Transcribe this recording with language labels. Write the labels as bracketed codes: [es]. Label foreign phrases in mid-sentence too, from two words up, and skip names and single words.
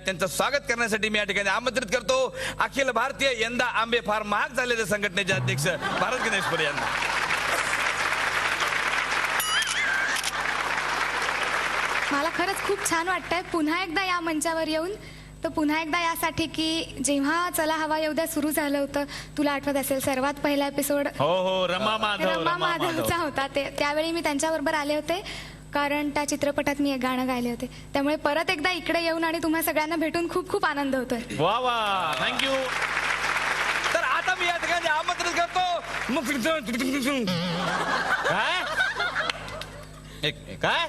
[mr] त्यांचं स्वागत करण्यासाठी मी या ठिकाणी आमंत्रित करतो अखिल भारतीय यंदा आंबे फार महाग झालेले संघटनेचे अध्यक्ष भारत गणेशपुरी यांना. मला खरंच खूप छान वाटतंय पुन्हा एकदा या मंचावर येऊन. तर पुन्हा एकदा यासाठी की जेव्हा चला हवा येऊ द्या सुरू झालं होतं, तुला आठवत असेल सर्वात पहिला एपिसोड हो हो, रमा माधव रमा माधवचा होता. त्यावेळी मी त्यांच्याबरोबर आले होते कारण त्या चित्रपटात मी एक गाणं गायले होते. त्यामुळे परत एकदा इकडे येऊन आणि तुम्हा सगळ्यांना भेटून खूप खूप आनंद होतोय. वा वा, थँक्यू. तर आता मी या ठिकाणी आमंत्रित करतो काय काय